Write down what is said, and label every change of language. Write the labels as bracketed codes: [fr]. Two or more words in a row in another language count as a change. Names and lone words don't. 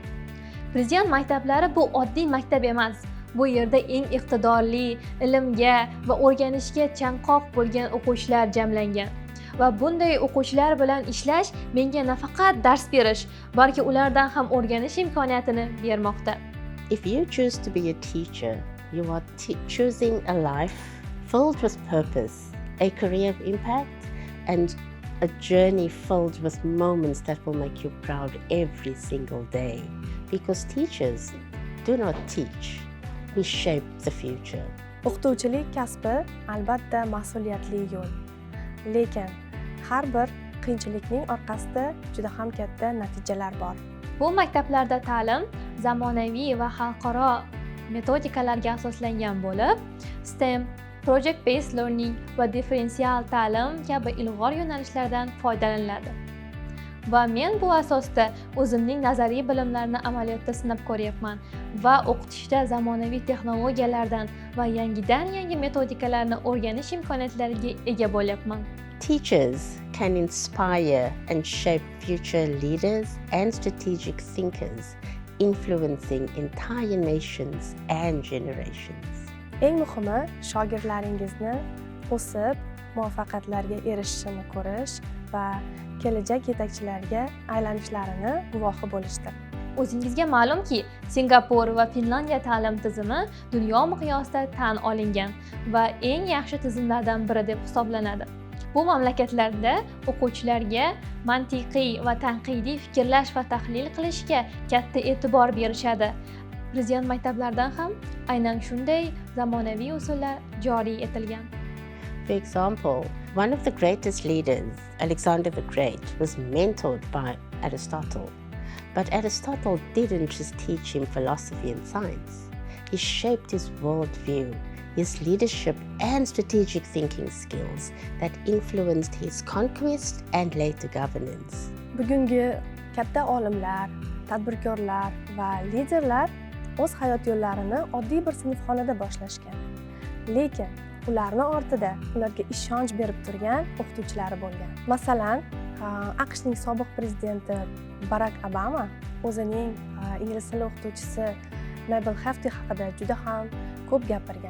[uz] Prezident maktablari bu oddiy maktab emas. Bu yerda eng iqtidorli, ilmga va o'rganishga chanqoq bo'lgan o'quvchilar jamlangan. Va bunday o'quvchilar bilan ishlash menga nafaqat dars berish, balki ulardan ham o'rganish imkoniyatini bermoqda. [en] If you choose to be a teacher, you are choosing a life filled with purpose, a career of impact, and a journey filled with moments that will make you proud every single day. Because teachers do not teach, we shape the future. [uz] O'qituvchilik kasbi albatta mas'uliyatli yo'l. Lekin har bir qiyinchilikning orqasida juda ham katta natijalar bor. Bu maktablarda ta'lim zamonaviy va xalqaro metodikalarga asoslangan bo'lib, STEM, [en] Project Based Learning [uz] va differensial ta'lim kabi ilg'or yo'nalishlardan foydalaniladi. Va men bu asosda o'zimning nazariy bilimlarini amaliyotda sinab ko'ryapman va o'qitishda zamonaviy texnologiyalardan va yangi metodikalarni o'rganish imkoniyatlariga ega bo'lyapman. [en] Teachers can inspire and shape future leaders and strategic thinkers, influencing entire nations and generations. [uz] Eng muhimi, shogirdlaringizni o'sib, muvaffaqiyatlarga erishishini ko'rish va kelajak yetakchilariga aylanishlarini guvohi bo'lishdir. O'zingizga ma'lumki, Singapur va Finlandiya ta'lim tizimi dunyo miqyosida tan olingan va eng yaxshi tizimlardan biri deb hisoblanadi. Bu mamlakatlarda o'quvchilarga mantiqiy va tanqidiy fikrlash va tahlil qilishga katta e'tibor berishadi. Prezident maktablaridan ham aynan shunday zamonaviy usullar joriy etilgan. [en] For example, one of the greatest leaders, Alexander the Great, was mentored by Aristotle. But Aristotle didn't just teach him philosophy and science. He shaped his worldview, his leadership and strategic thinking skills that influenced his conquest and later governance. [uz] Bugungi katta olimlar, tadbirkorlar va liderlar o'z hayot yo'llarini oddiy bir sinfxonada boshlashgan. Lekin ularni ortida ularga ishonch berib turgan o'qituvchilari bo'lgan. Masalan, AQShning sobiq prezidenti Barack Obama o'zining ingliz tili o'qituvchisi Mabel Hefti haqida juda ham ko'p gapirgan.